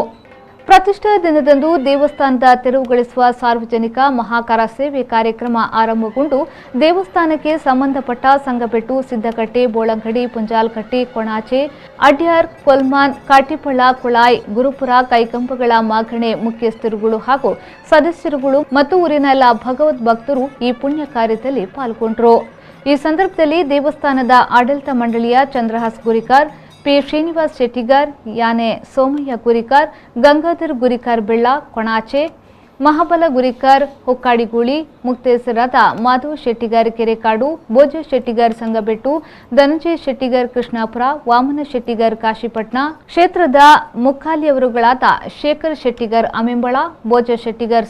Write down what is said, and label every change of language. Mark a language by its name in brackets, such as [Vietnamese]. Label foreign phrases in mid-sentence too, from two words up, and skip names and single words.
[Kannada] ಪ್ರತಿಷ್ಠಾ ದಿನದಂದು ದೇವಸ್ಥಾನದ ತೆರವುಗೊಳಿಸುವ ಸಾರ್ವಜನಿಕ ಮಹಾಕಾರ ಸೇವೆ ಕಾರ್ಯಕ್ರಮ ಆರಂಭಗೊಂಡು ದೇವಸ್ಥಾನಕ್ಕೆ ಸಂಬಂಧಪಟ್ಟ ಸಂಗಬೆಟ್ಟು, ಸಿದ್ದಕಟ್ಟೆ, ಬೋಳಂಗಡಿ, ಪುಂಜಾಲಕಟ್ಟೆ, ಕೊಣಾಚೆ, ಅಡ್ಯಾರ್, ಕೊಲ್ಮಾನ್, ಕಾಟಿಪಳ್ಳ, ಕುಳಾಯ್, ಗುರುಪುರ, ಕೈಕಂಬಗಳ ಮಾಗಣೆ ಮುಖ್ಯಸ್ಥರುಗಳು ಹಾಗೂ ಸದಸ್ಯರುಗಳು ಮತ್ತು ಊರಿನ ಎಲ್ಲ ಭಗವದ್ ಭಕ್ತರು ಈ ಪುಣ್ಯ ಕಾರ್ಯದಲ್ಲಿ ಪಾಲ್ಗೊಂಡರು. ಈ ಸಂದರ್ಭದಲ್ಲಿ ದೇವಸ್ಥಾನದ ಆಡಳಿತ ಮಂಡಳಿಯ ಚಂದ್ರಹಾಸ್ ಗುರಿಕಾರ್, ಪಿ ಶ್ರೀನಿವಾಸ್ ಶೆಟ್ಟಿಗಾರ್, ಯಾನೆ ಸೋಮಯ್ಯ ಗುರಿಕಾರ್, ಗಂಗಾಧರ್ ಗುರಿಕಾರ್ ಬೆಳ್ಳ, ಕೊಣಾಚೆ, ಮಹಾಬಲ ಗುರಿಕಾರ್ ಹೊಕ್ಕಾಡಿಗೂಳಿ, ಮುಕ್ತೇಸರಾದ ಮಾಧವ್ ಶೆಟ್ಟಿಗಾರ್ ಕೆರೆಕಾಡು, ಬೋಜ ಶೆಟ್ಟಿಗಾರ್ ಸಂಗಬೆಟ್ಟು, ಧನಂಜಯ ಶೆಟ್ಟಿಗಾರ್ ಕೃಷ್ಣಾಪುರ, ವಾಮನ ಶೆಟ್ಟಿಗಾರ್ ಕಾಶಿಪಟ್ನ, ಕ್ಷೇತ್ರದ ಮುಖಾಲಿಯವರುಗಳಾದ ಶೇಖರ್ ಶೆಟ್ಟಿಗಾರ್ ಅಮೆಂಬಳ, ಬೋಜ ಶೆಟ್ಟಿಗಾರ್